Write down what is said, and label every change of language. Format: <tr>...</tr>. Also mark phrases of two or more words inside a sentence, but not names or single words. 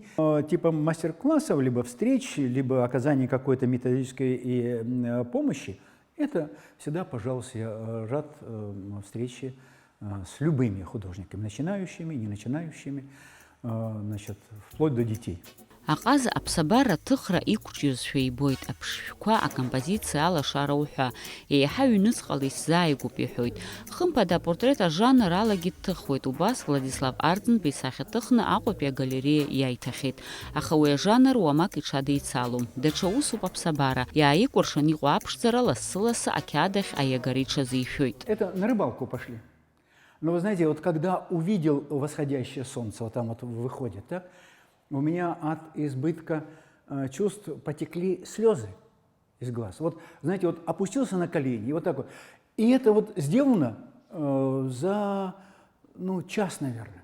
<ru>Типа мастер-классов, либо встреч, либо оказания какой-то методической помощи, это всегда, пожалуйста, я рад встрече с любыми художниками, начинающими, не начинающими, значит, вплоть до детей.</ru> <ab>Аҟаза аԥсабара ҭыхра иқәҿиозшәа ибоит, аԥшшәқәа акомпозициа алашара ҳәа, еиҳа ҩнуҵҟала исзааигәоуп иҳәоит. Хымԥада апортрет ажанр алагьы дҭыхуеит, убас Владислав Арӡынба исахьаҭыхны Аҟәатәи агалереиа иааиҭахьеит. Аха уи ажанр уамак иҽадеицалом. Даҽа усуп аԥсабара, иааикәыршан иҟоу аԥшӡара лассы-лассы ақьаадахь аиагара иҽазишәоит.</ab> <ru>Это на рыбалку пошли. Но вы знаете, вот когда увидел восходящее солнце, вот там вот выходит, да, у меня от избытка чувств потекли слезы из глаз. Вот, знаете, вот опустился на колени, и вот так вот. И это вот сделано за, час, наверное.</ru>